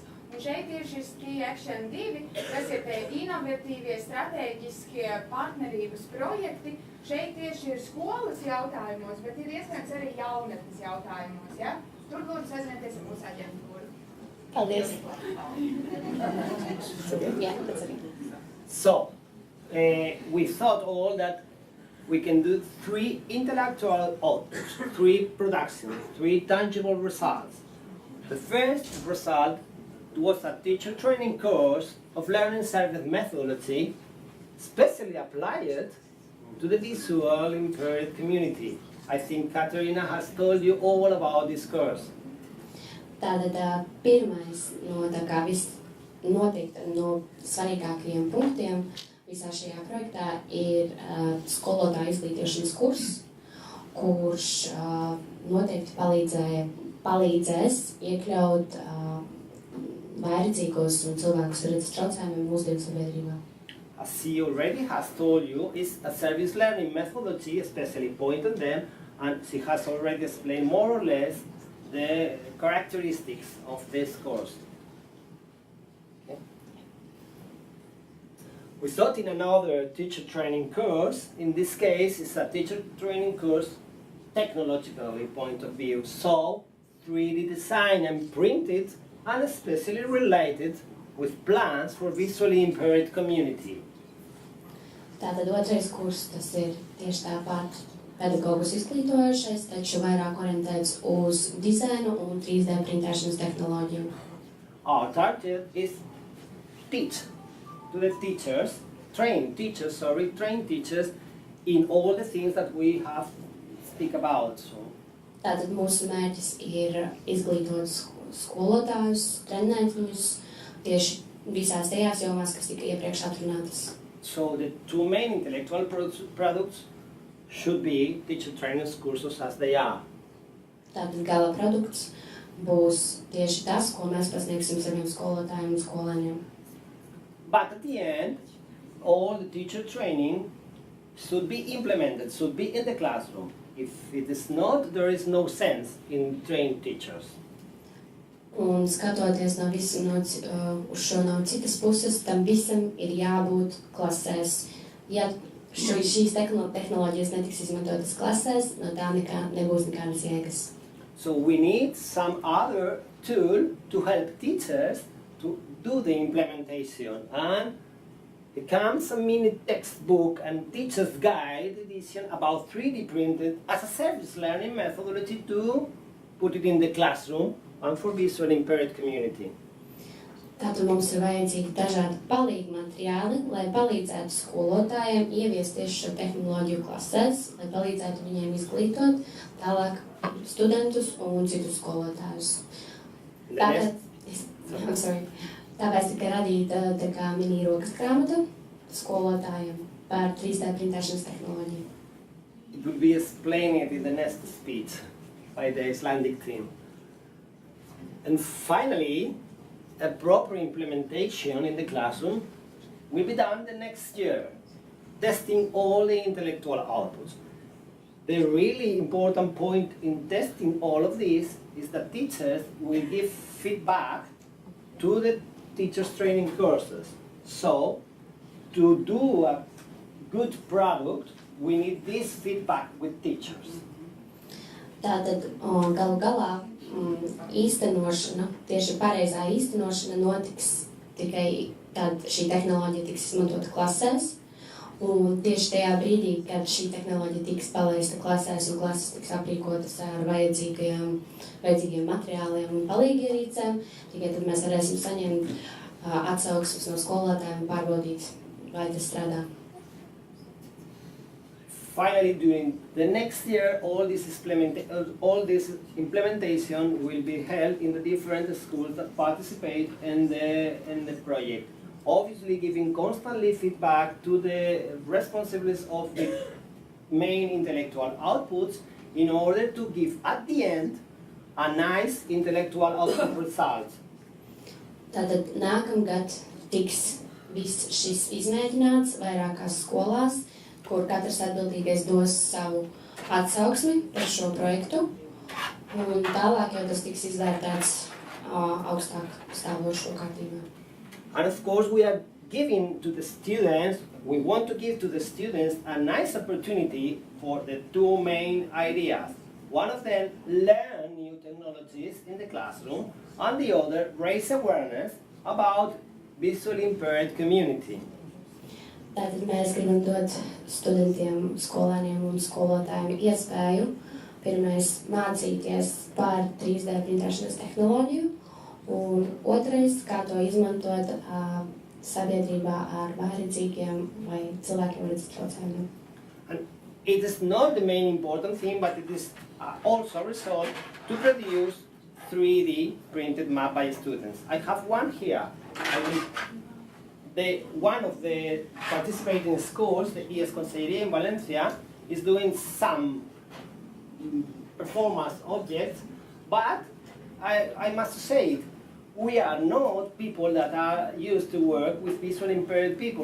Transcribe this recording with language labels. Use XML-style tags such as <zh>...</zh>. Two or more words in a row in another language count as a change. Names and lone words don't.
<lv>Un šeit ir šis Key Action 2, kas ir tie inovatīvie, strateģiskie partnerības projekti. Šeit tieši ir skolas jautājumos, bet ir iespējams arī jaunatnes jautājumos. Ja? Tur lūdzu sazināties ar mūsu aģentūru. Paldies. Jā, tas arī.</lv> <en>So, we thought all that we can do 3 intellectual outputs, 3 productions, 3 tangible results. The first result was a teacher training course of learning service methodology, specially applied to the visual impaired community. I think Katerina has told you all about this course.</en> <lv>Tātad pirmais no tā kā noteikti no svarīgākajiem punktiem visā šajā projektā ir skolotāju izglītošanas kurs, kurš noteikti palīdzēs iekļaut vājredzīgos un cilvēkus ar redzes traucējumiem mūsdienu sabiedrībā.</lv> <en>As she already has told you, is a service learning methodology, especially point on them, and she has already explained more or less the characteristics of this course. Okay. We thought in another teacher training course, in this case it's a teacher training course technologically point of view, so 3D design and printed and especially related with plans for visually impaired community.</en> <lv>Tātad otrais kurs, tas ir tieši tāpat pedagogus izglītojošais, taču vairāk orientēts uz dizainu un 3D printēšanas tehnoloģiju.</lv> <en>Our target is teach to the teachers, train teachers in all the things that we have speak about. So.</en> <lv>Tātad mūsu mērķis ir izglītot skolotājus, trenēt viņus tieši visās tajās jomās, kas tika iepriekš atrunātas.</lv> <en>So the 2 main intellectual products should be teacher training courses as they are.</en> <lv>Tātad gala produkts būs tieši tas, ko mēs pasniegsim saviem skolotājiem un skolēniem.</lv> <en>But at the end, all the teacher training should be implemented, should be in the classroom. If it is not, there is no sense in trained teachers.</en> <lv>Un skatoties uz šo no citas puses, tam visam ir jābūt klasēs. Ja šīs tehnoloģijas netiks izmantotas klasēs, no tā nebūs nekādas jēgas.</lv> <en>So we need some other tool to help teachers to do the implementation. And it comes a mini textbook and teacher's guide edition about 3D printed as a service learning methodology to put it in the classroom and for visually impaired community.</en> <lv>Tātad mums ir vajadzīgi dažādi palīgi materiāli, lai palīdzētu skolotājiem ieviest tieši šo tehnoloģiju klasēs, lai palīdzētu viņiem izglītot tālāk studentus un citus skolotājus. Tāpēc tika radīta tā kā mini rokas grāmata skolotājiem par 3D printēšanas tehnoloģiju.</lv> <en>It will be explained in the next speech by the Icelandic team. And finally, a proper implementation in the classroom will be done the next year, testing all the intellectual outputs. The really important point in testing all of this is that teachers will give feedback to the teachers' training courses. So, to do a good product, we need this feedback with teachers.</en> <lv>Tātad galu galā īstenošana, tieši pareizā īstenošana notiks tikai tad šī tehnoloģija tiks izmantota klasēs, un tieši tajā brīdī, kad šī tehnoloģija tiks palaista klasēs un klases tiks aprīkotas ar vajadzīgiem materiāliem un palīgierīcēm, tikai tad mēs varēsim saņemt atsauksmes no skolotājiem un pārbaudīt, vai tas strādā.</lv> <en>Finally, during the next year, all this implementation will be held in the different schools that participate in the project. Obviously, giving constantly feedback to the responsibilities of the main intellectual outputs in order to give, at the end, a nice intellectual output result.</en> <lv>Tātad nākamgad tiks viss šis izmēģināts vairākās skolās, kur katrs atbildīgais dos savu atsauksmi par šo projektu, un tālāk jau tas tiks izvērtēts augstāk stāvošo kārtībā.</lv> <en>And of course we are giving to the students, we want to give to the students a nice opportunity for the two main ideas. One of them, learn new technologies in the classroom, and the other, raise awareness about visually impaired community.</en> <lv>Tātad mēs gribam dot studentiem, skolēniem un skolotājiem iespēju pirmais mācīties par 3D printēšanas tehnoloģiju, un otrais, kā to izmantot sabiedrībā ar vājredzīgiem vai cilvēkiem ar redzes traucējumiem.</lv> <en>And it is not the main important thing, but it is also a result to produce 3D printed map by students. I have one here. One of the participating schools, the Easmus in Valencia, is doing some performance objects, but I must say it, we are not people that are used to work with visually impaired people.</en>